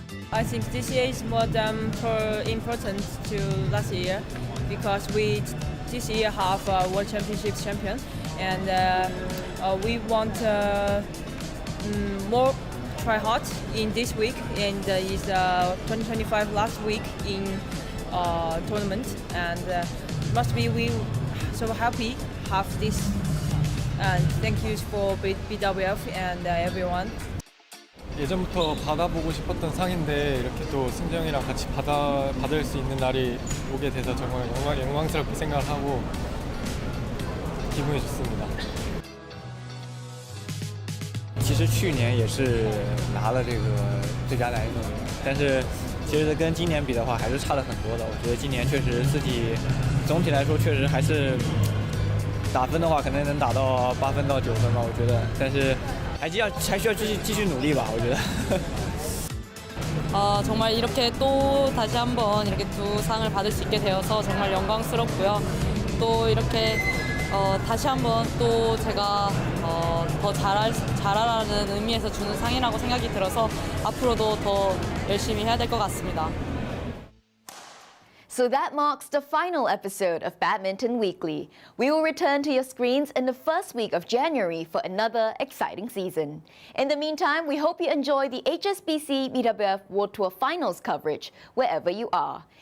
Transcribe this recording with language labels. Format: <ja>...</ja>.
<en>I think this year is more important to last year because we this year have a World Championships champion, and we want more try hard in this week, and is 2025 last week in tournament, and must be we so happy have this, and thank you for BWF and everyone.</en> <ko>예전부터 받아보고 싶었던 상인데 이렇게 또 승재 형이랑 같이 받을 수 있는 날이 오게 돼서 정말 영광스럽게 생각하고 기분이 좋습니다.</ko> <zh>其实去年也是拿了这个最佳男运动员，但是其实跟今年比的话还是差了很多的。我觉得今年确实自己总体来说确实还是打分的话可能能打到8分到9分吧，我觉得，但是还需要继续努力吧，我觉得。</zh> <ko>정말 이렇게 또 다시 한번 이렇게 두 상을 받을 수 있게 되어서 정말 영광스럽고요. 또 이렇게 다시 한번 또 제가 더 잘하라는 의미에서 주는 상이라고 생각이 들어서 앞으로도 더 열심히 해야 될 것 같습니다.</ko> <en>So that marks the final episode of Badminton Weekly. We will return to your screens in the first week of January for another exciting season. In the meantime, we hope you enjoy the HSBC BWF World Tour Finals coverage wherever you are.</en>